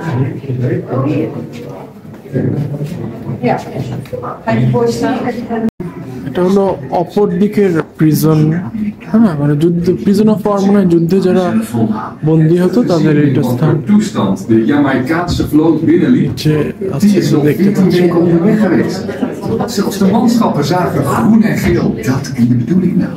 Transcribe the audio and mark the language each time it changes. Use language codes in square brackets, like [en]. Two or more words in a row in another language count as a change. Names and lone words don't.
[bn] এটা হলো অপর দিকের প্রিজন, হ্যাঁ, মানে যুদ্ধ, [en] prison of war, [bn] মানে যুদ্ধে যারা বন্দী হতো তাদের এইটা স্থান। [nl] toestand. De Jamaicaanse vloot binnenliep. [bn] যে [nl] Die is al [bn] দেখতে [nl] 14 [bn] পাচ্ছি [nl] weken onderweg geweest. Zelfs de manschappen zagen groen en geel. Dat in de bedoeling nou.